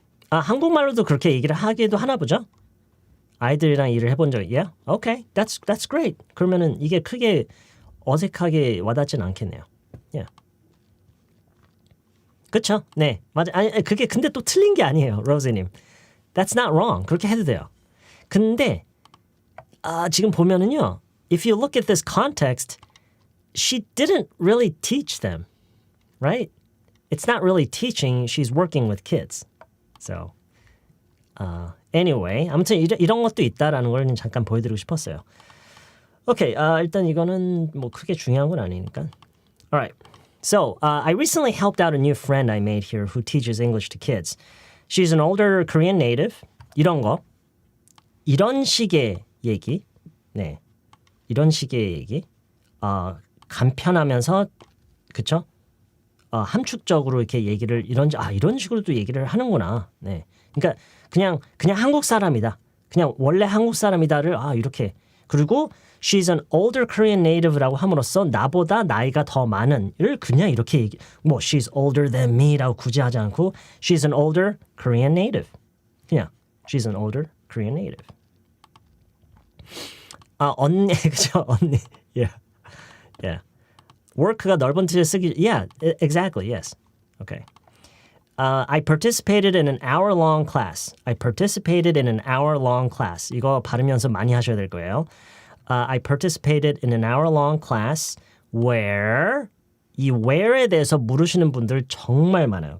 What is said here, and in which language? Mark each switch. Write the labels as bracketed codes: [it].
[ko] 한국말로도 그렇게 얘기를 하기도 하나 보죠. 아이들이랑 일을 해본 적이 [en] Yeah? Okay, that's great. [ko] 그러면은 이게 크게 어색하게 와닿진 않겠네요. [en] Yeah. [ko] 그쵸? 네, 맞아. 아니 그게 근데 또 틀린 게 아니에요, 로즈님. [en] That's not wrong. [ko] 그렇게 해도 돼요. 근데 지금 보면은요, [en] if you look at this context, she didn't really teach them, right? It's not really teaching. She's working with kids. So, anyway, [ko] 아무튼 이런 것도 있다라는 걸 잠깐 보여드리고 싶었어요. 오케이, 일단 이거는 뭐 크게 중요한 건 아니니까. [en] Alright, so I recently helped out a new friend I made here who teaches English to kids. She's an older Korean native. [ko] 이런 거, 이런 식의 얘기, 네, 이런 식의 얘기, 간편하면서, 그쵸? 함축적으로 이렇게 얘기를 이런 식으로도 얘기를 하는구나. 네, 그러니까 그냥 한국 사람이다. 그냥 원래 한국 사람이다를 이렇게. 그리고 [en] she's an older Korean native [ko] 라고 함으로써 나보다 나이가 더 많은을 그냥 이렇게 얘기. [en] 뭐 she's older than me라고 [ko] 굳이 하지 않고 [en] she's an older Korean native. [ko] 그냥 [en] she's an older Korean native. [ko] 언니 그죠? 언니. [en] Yeah. Yeah. [ko] work가 넓은 뜻을 쓰기. [en] Yeah, exactly. Yes. Okay. I participated in an hour-long class. I participated in an hour-long class. [ko] 이거 발음 연습 많이 하셔야 될 거예요. [en] I participated in an hour-long class where [ko] 이 where에 대해서 물으시는 분들 정말 많아요.